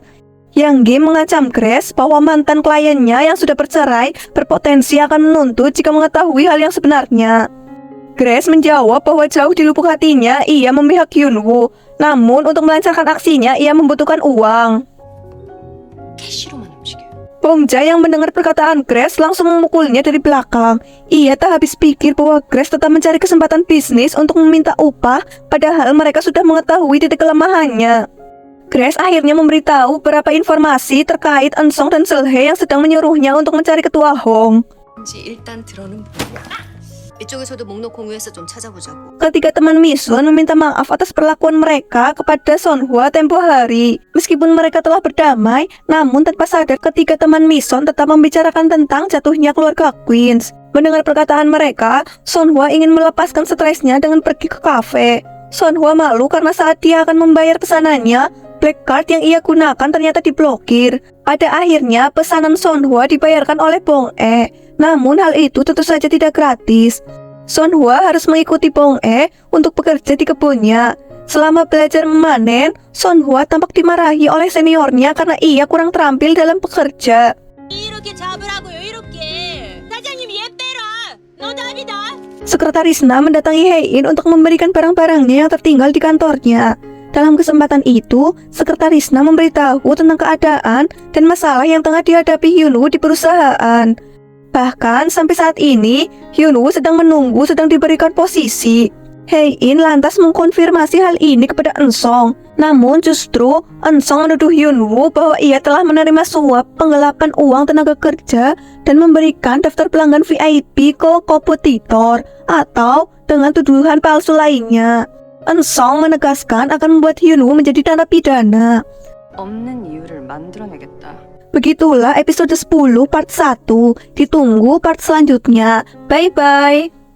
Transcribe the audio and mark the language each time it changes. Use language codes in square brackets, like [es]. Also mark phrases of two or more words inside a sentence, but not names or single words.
[id] Hyang-gi mengancam Grace bahwa mantan kliennya yang sudah bercerai berpotensi akan menuntut jika mengetahui hal yang sebenarnya. Grace menjawab bahwa jauh di lubuk hatinya ia memihak Hyun-woo. Namun untuk melancarkan aksinya ia membutuhkan uang. [ko] 캐시로만 움직여. [id] Bomja yang mendengar perkataan Grace langsung memukulnya dari belakang. Ia tak habis pikir bahwa Grace tetap mencari kesempatan bisnis untuk meminta upah, padahal mereka sudah mengetahui titik kelemahannya. Grace akhirnya memberitahu beberapa informasi terkait Eun-song dan Seulhae yang sedang menyuruhnya untuk mencari ketua Hong. [ko] 일단 들어는 이쪽에서도 목록 공유해서 좀 찾아보자고. [id] Ketika teman Misun meminta maaf atas perlakuan mereka kepada Sonhwa tempo hari. Meskipun mereka telah berdamai, namun tanpa sadar ketiga teman Misun tetap membicarakan tentang jatuhnya keluarga Queens. Mendengar perkataan mereka, Sonhwa ingin melepaskan stresnya dengan pergi ke kafe. Sonhwa malu karena saat dia akan membayar pesanannya, [en] black card [id] yang ia gunakan ternyata diblokir. Pada akhirnya, pesanan Sonhwa dibayarkan oleh Bong-e. Namun hal itu tentu saja tidak gratis. Sonhwa harus mengikuti Bong-e untuk bekerja di kebunnya. Selama belajar memanen, Sonhwa tampak dimarahi oleh seniornya karena ia kurang terampil dalam bekerja. [ko] 이렇게 잡으라고요, 이렇게. 사장님 얘 빼라. 너 답이다. [id] Sekretaris Na mendatangi Hae-in untuk memberikan barang-barangnya yang tertinggal di kantornya. Dalam kesempatan itu, Sekretaris Na memberitahu tentang keadaan dan masalah yang tengah dihadapi Hyun-woo di perusahaan. Bahkan sampai saat ini, Hyun-woo sedang menunggu sedang diberikan posisi. Hae-in lantas mengkonfirmasi hal ini kepada Eun-song. Namun justru Eun-song menuduh Hyun-woo bahwa ia telah menerima suap penggelapan uang tenaga kerja dan memberikan daftar pelanggan VIP ke kompetitor atau dengan tuduhan palsu lainnya. Eun-song menegaskan akan membuat Hyun-woo menjadi narapidana. [ko] 없는 이유를 만들어내겠다. [id] Begitulah episode 10 part 1. Ditunggu part selanjutnya. Bye-bye.